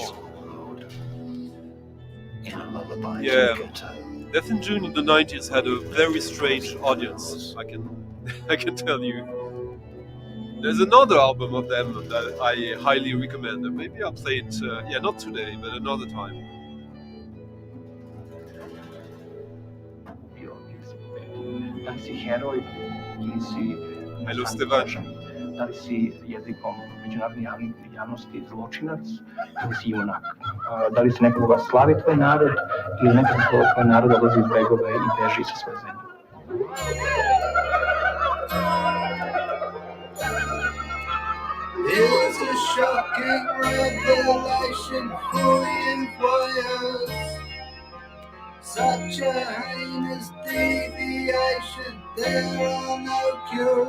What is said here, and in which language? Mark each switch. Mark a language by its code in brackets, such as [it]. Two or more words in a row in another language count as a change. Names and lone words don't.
[en] your world. In a lullaby Yeah. to a ghetto. Death in June in the 90s had a very strange audience. I can tell you. There's another album of them that I highly recommend. Maybe I'll play it. Not today, but another time. [sr] Da li si heroj ili si [en] Hello, Stevan. [sr] da li si jezikom međunarodne javnosti zločinac ili si junak. Da li si nekoga slavi tvoj narod ili nekako tvoj narod odlazi iz begove i beži sa svoje zemlje. [en] It's a shocking revelation fully inquires. Such a heinous deviation, there are no cures.